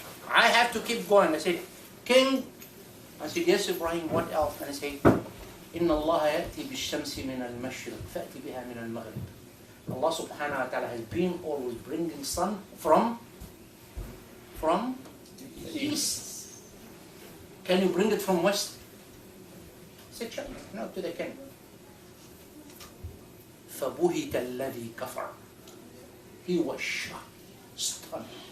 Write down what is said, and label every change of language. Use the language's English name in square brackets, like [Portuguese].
[English] I have to keep going. I said, King, I said, yes, Ibrahim, what else? And I said, [Arabic] إن الله يأتي بالشمس من المشرق فأتي بها من المغرب. [English] Allah subhanahu wa ta'ala has been always bringing sun from east. Can you bring it from west? I said, sure. No, to the king. [Arabic] فَبُهِتَ الَّذِي كَفَرَ. [English] He was shocked, stunned.